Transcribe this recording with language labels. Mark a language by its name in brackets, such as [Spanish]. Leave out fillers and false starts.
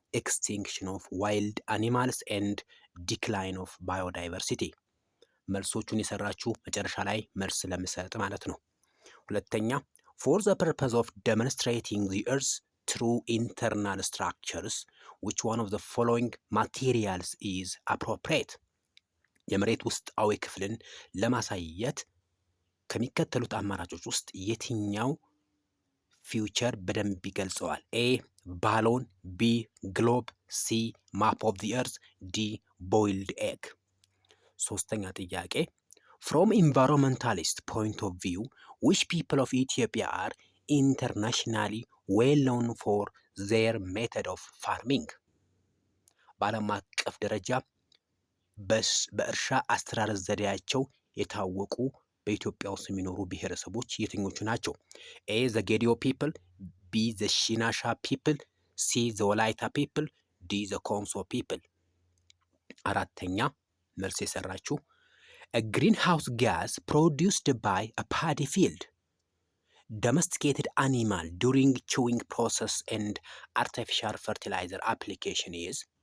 [English] Extinction of wild animals and decline of biodiversity. [Amharic] መልሶቹን የሰራችሁ መጨረሻ ላይ መልስ ለምሰጥ ማለት ነው። ሁለተኛ [English] for the purpose of demonstrating the earth's true internal structures which one of the following materials is appropriate? [Amharic] የመሬት ውስጣዊ ክፍልን ለማሳየት ከሚከተሉት አማራጮች ውስጥ የትኛው ፊውቸር በደንብ ይገልጸዋል? [English] A. balloon, B. globe, C. map of the earth, D. boiled egg. [Amharic] ሶስተኛ ጥያቄ [English] From environmentalist point of view, which people of Ethiopia are internationally well known for their method of farming? [Amharic] በዓለም አቀፍ ደረጃ በእርሻ አስተራረስ ዘዴያቸው የታወቁ በኢትዮጵያ ውስጥ የሚኖሩ ብሔረሰቦች የትኞቹ ናቸው? [English] A. the Gedio people, B. the Shinasha people, C. the Wolaita people, D. the Konso people. [Amharic] አራተኛ መልስ የሰራችሁ [English] A greenhouse gas produced by a paddy field, domesticated animal during chewing process and artificial fertilizer application is.